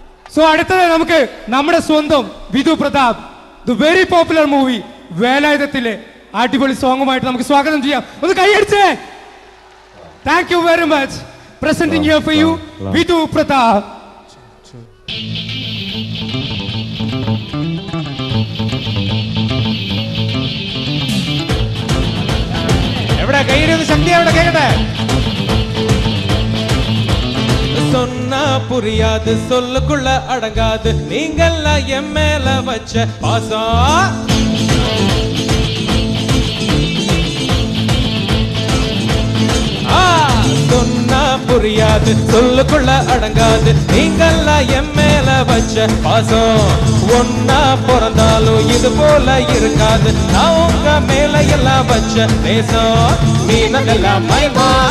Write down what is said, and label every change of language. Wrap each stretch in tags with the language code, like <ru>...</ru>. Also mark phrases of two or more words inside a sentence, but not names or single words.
<ml>സോ അടുത്തത് നമുക്ക് നമ്മുടെ സ്വന്തം വിധു പ്രതാപ്</ml> <en>the very popular movie</en> <ml>വേലായുധത്തിലെ അടിപൊളി സോങ്ങുമായിട്ട് നമുക്ക് സ്വാഗതം ചെയ്യാം. ഒന്ന് കൈയടിച്ചേ.</ml> <en>thank you very much. presenting here for you വിധു പ്രതാപ്.</en> <ml>എവിടെ കൈയിടുന്ന ശക്തി എവിടെ കേക്കട്ടെ.</ml> <ta>சொன்னா புரியாது சொல்லுக்குள்ள அடங்காது நீங்கெல்லாம் என் மேல வச்ச பாசம் சொன்னா புரியாது சொல்லுக்குள்ள அடங்காது நீங்கெல்லாம் என் மேல வச்ச பாசம் ஒன்னா பிறந்தாலும் இது போல இருக்காது நான் உங்க மேல எல்லாம் வச்ச நேசம் நீனதெல்லாம் மைமா</ta>